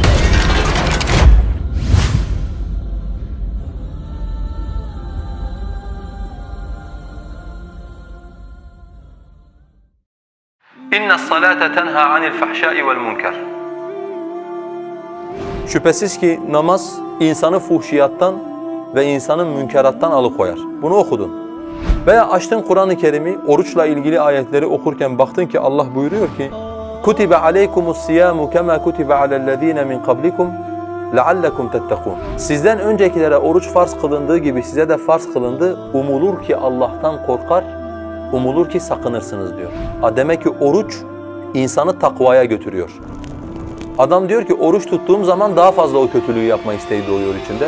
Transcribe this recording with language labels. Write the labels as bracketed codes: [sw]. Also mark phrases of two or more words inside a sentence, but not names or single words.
[ar] إن الصلاة تنهى عن الفحشاء والمنكر. [tr] Şüphesiz ki namaz insanı fuhşiyattan ve insanın münkerattan alıkoyar. Bunu okudun. Veya açtın Kur'an-ı Kerim'i, oruçla ilgili ayetleri okurken baktın ki Allah buyuruyor ki [ar] كُتِبَ عَلَيْكُمُ الصِّيَامُ كَمَا كُتِبَ عَلَى الَّذ۪ينَ مِنْ قَبْلِكُمْ لَعَلَّكُمْ تَتَّقُونَ. [tr] Sizden öncekilere oruç farz kılındığı gibi size de farz kılındı. Umulur ki Allah'tan korkar, umulur ki sakınırsınız diyor. Demek ki oruç insanı takvaya götürüyor. Adam diyor ki oruç tuttuğum zaman daha fazla o kötülüğü yapma isteği doğuyor içinde.